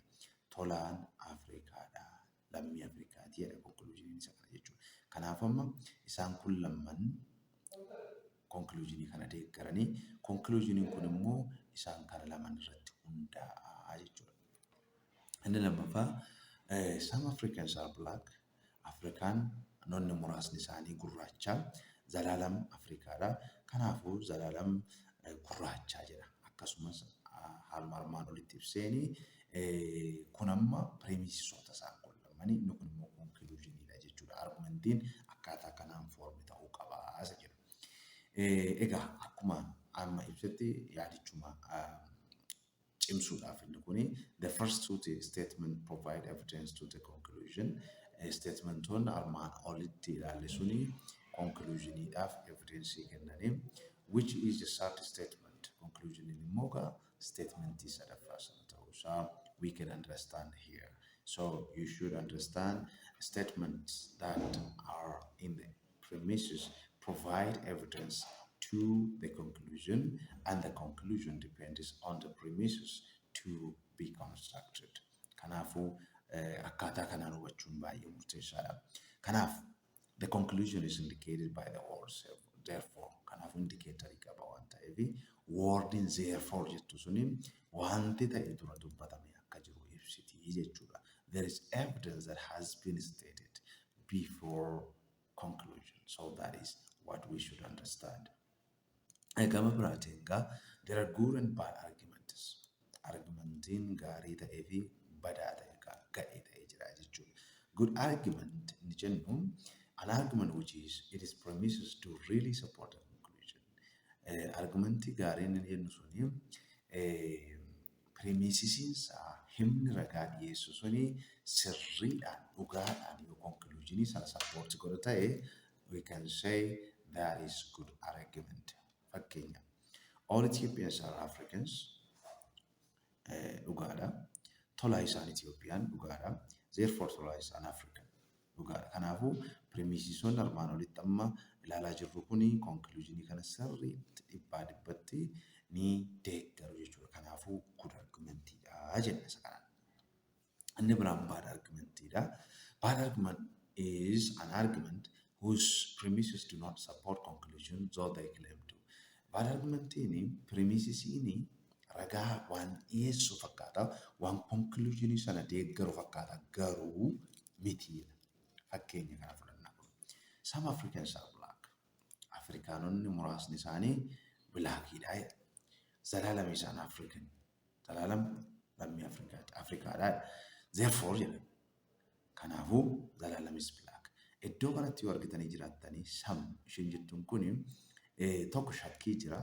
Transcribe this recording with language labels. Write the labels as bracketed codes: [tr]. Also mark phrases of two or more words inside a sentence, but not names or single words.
[om] Tolaan Afrikaadha. Lammii Afrikaati jedha conclusion isa kana jechuudha. Kanaaf amma isaan kun lamman conclusionii kana deeggaranii conclusioniin kun immoo isaan kana laman irratti hundaa'a jechuudha. Inni lammaffaa [en] some Africans are black. [om] Afrikaan nonni muraasni isaanii gurraacha. Zalaalam Afrikaadha. Kanaafuu Zalaalam gurraacha jedha. Akkasumas haaluma armaan olitti ibseenii kun amma premisisoota isaan kun lamanii inni kun immoo conclusioniidha jechuudha. Argumentiin akkaataa kanaan foormi ta'uu qaba isa jedhu. Egaa akkuma amma ibsetti yaadichuma cimsuudhaaf inni kuni [en] the first two statement provide evidence to the conclusion. [om] Statementoonni armaan olitti ilaalle suni conclusioniidhaaf evidence kennanii [en] which is the third statement. [om] Conclusioniin immoo gaa statementii sadaffaa sana ta'uusaa [en] we can understand here. So you should understand statements that are in the premises provide evidence to the conclusion, and the conclusion depends on the premises to be constructed. [om] Kanaafuu akkaataa kanaan hubachuun baay'ee murteessaadha. [en] Kanaaf the conclusion is indicated by the words therefore. [om] Kanaafuu indicatorii qaba waan ta'eef wordin therefore jettu suni wanti ta'e dura dubbatame akka jiru ibsitii jechuudha. [en] There is evidence that has been stated before conclusion. So that is what we should understand. [om] Gama biraatiin [en] there are good and bad arguments. [om] Argumentiin gaarii ta'ee fi badaa ta'e ga'ee ta'ee jira jechuudha. [en] Good argument [om] inni jennu [en] an argument which is it is premises to really support a conclusion. [om] Argumentii gaariin inni jennu suni premisisiinsaa himni ragaa dhiyeessu suni sirriidhaan dhugaadhaan yoo conclusionii sana support godha ta'e [en] we can say that is good argument. Fakkeenya all Ethiopians are Africans dhugaadha. [om] Tolaa isaan Itoophiyaan dhugaadha. Therefore Tolaa isaan African dhugaadha. Kanaafuu premisisoonni armaan olitti amma ilaalaa jirru kuni conclusionii kana sirriitti dhibbaa dhibbatti ni deeggaru jechuudha. Kanaafuu good argumentiidha jenna isa kanaan. Inni biraan bad argumentiidha. [en] Bad argument is an argument whose premises do not support conclusion though they claim to. [om] Bad argumentiin premisisiini ragaa waan dhiyeessu fakkaata, waan conclusionii sana deeggaru fakkaata garuu mitiidha. Fakkeenya kana fudhannaa kun. [en] Some Africans are black. [om] Afrikaanonni muraasni isaanii blackiidha. Zalaalam isaan African. Zalaalam lammii Afrikaadha. Therefore jedhama. Kanaafuu Zalaalam [en] is black. [om] Iddoo kanatti yoo argitanii jiraattanii sam isheen jettuun kuni tokko shakkii jira.